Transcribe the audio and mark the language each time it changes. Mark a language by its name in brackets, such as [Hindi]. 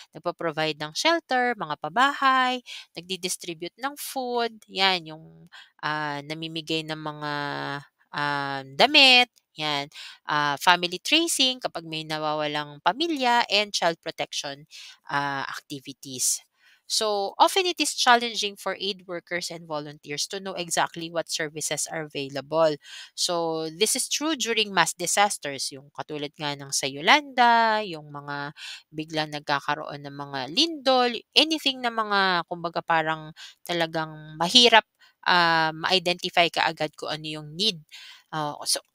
[Filipino] Nagpo-provide ng shelter, mga pabahay, nagdi-distribute ng food, yan, yung namimigay ng mga damit, yan. [English] Family tracing [Filipino] kapag may nawawalang pamilya [English] and child protection activities. So often it is challenging for aid workers and volunteers to know exactly what services are available. [Filipino] So this is true during mass disasters, yung katulad nga ng sa Yolanda, yung mga biglang nagkakaroon ng mga lindol, anything na mga kumbaga parang talagang mahirap ma-identify kaagad kung ano yung need. So